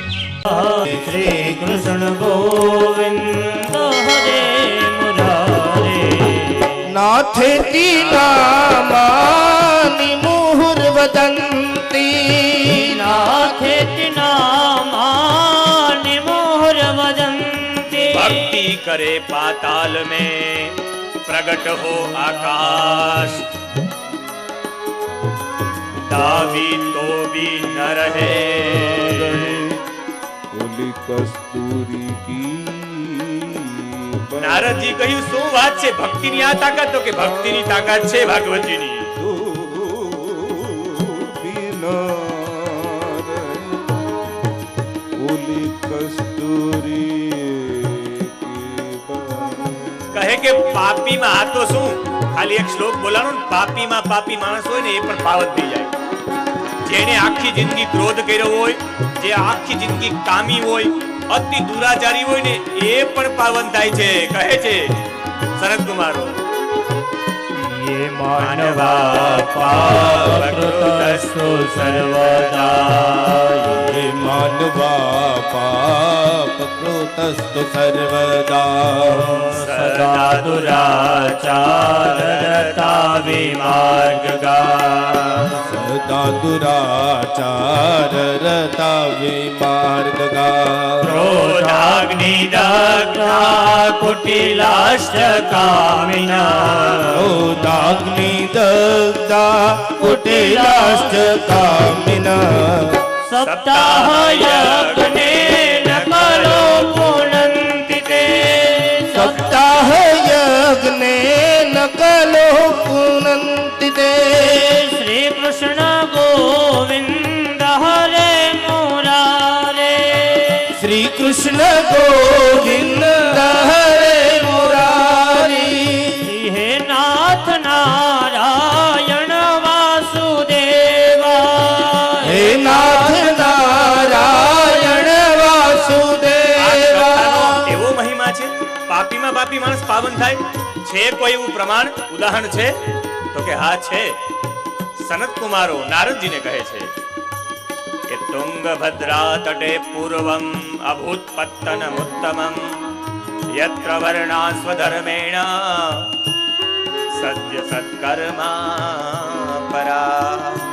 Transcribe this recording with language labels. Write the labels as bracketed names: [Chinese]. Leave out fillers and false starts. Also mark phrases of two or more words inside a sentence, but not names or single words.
[Sanskrit] શ્રી કૃષ્ણ ગોવિંદ હરે મુરારે નાથેતી નામાની મુહુર વદંતી નાથેતી નામાની મુહુર વદંતી [Hindi] भक्ति करे पाताल में प्रगट हो आकाश दावी तो भी न रहे बोली कस्तूरी की [Gujarati] नारदजी કહ્યું શું વાત છે ભક્તિની આ તાકાત તો કે ભક્તિની તાકાત છે ભાગવતીની [Hindi] बोली कस्तूरी [Gujarati] કહે કે પાપીમાં આ તો શું ખાલી એક શ્લોક બોલાનો ને પાપીમાં પાપી માણસ હોય ને એ પણ પાવન થઈ જાય. જેને આખી જિંદગી ક્રોધ કર્યો હોય, જે આખી જિંદગી કામી હોય, અતિ દુરાચારી હોય ને એ પણ પાવન થાય છે. કહે છે સનત કુમારો, [Sanskrit] ये मानवा पापकृतस्तु सर्वदा હે માનવા પાપકૃતસ્તુ સર્વદા सदा दुराचाररता विमार्गगा સદા દુરાચાર રતા વિમાર્ગા क्रोधाग्नि दग्धा कुटिलाष्टकामिना ક્રોધાગ્નિ દગ્ધા કુટિલાષ્ટકામિના सप्ताह यज्ञे न करो पुनन्ति ते સપ્તાહ યજ્ઞે નકલો પુનંતિ તે श्री कृष्ण गोविंद हरे मुरारे શ્રી કૃષ્ણ ગોવિંદ હરે મુરારી हे नाथ नारायण वासुदेवा હે નાથ નારાયણ વાસુદેવા [Gujarati] એવો મહિમા છે પાપીમાં પાપી માણસ પાવન થાય છે. કોઈ એવું પ્રમાણ ઉદાહરણ છે તો કે હા છે. સનત કુમારો નારદજીને કહે છે કે [Sanskrit] તુંગભદ્રા તટે પૂર્વમ અભૂત પત્તનમ ઉત્તમમ યત્ર વર્ણા સ્વધર્મેણ સદ્ય સત્કર્મા પરા.